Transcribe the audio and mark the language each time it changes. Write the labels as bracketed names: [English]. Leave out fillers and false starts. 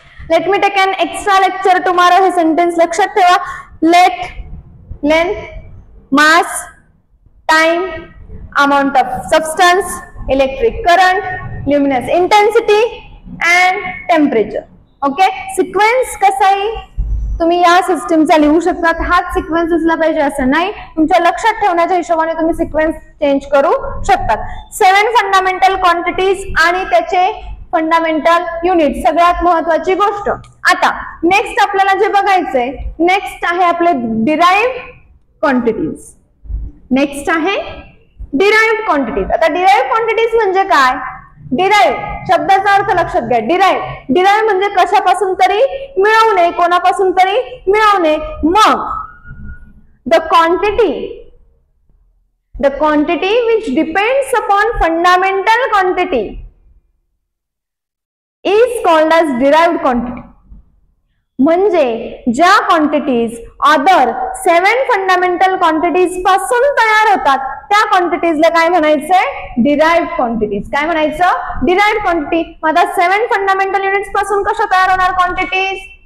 [English] let me take an extra lecture tomorrow [Marathi] हे sentence लक्षात ठेवा. [English] Let, length, mass, time, amount of substance, electric current, luminous intensity and temperature. Okay. [Marathi] Sequence कसा आहे तुम्ही या सिस्टमचा लिहू शकतात. हाच सिक्वेन्स असला पाहिजे असं नाही. तुमच्या लक्षात ठेवण्याच्या हिशोबाने तुम्ही सिक्वेन्स चेंज करू शकतात. 7 फंडामेंटल क्वांटिटीज आणि त्याचे फंडामेंटल युनिट सगळ्यात महत्वाची गोष्ट. आता नेक्स्ट आपल्याला जे बघायचंय नेक्स्ट आहे आपले डिराइव्ड क्वांटिटीज. नेक्स्ट आहे डिराइव्ड क्वांटिटीज. आता डिराइव्ड क्वांटिटीज म्हणजे काय? डिराइव्ह शब्दाचा अर्थ लक्षात घ्या. डिराइव्ह म्हणजे कशापासून तरी मिळवणे, कोणापासून तरी मिळवणे. [English] मग the quantity which depends upon fundamental quantity is called as derived quantity. [Marathi] म्हणजे ज्या क्वांटिटीज अदर 7 फंडामेंटल क्वांटिटीज पासून तयार होतात त्या क्वांटिटीजला काय म्हणायचंय? Derived quantities. काय म्हणायचं? Derived quantity. आता 7 फंडामेंटल युनिट्स पासून कशा तयार होणार क्वांटिटीज?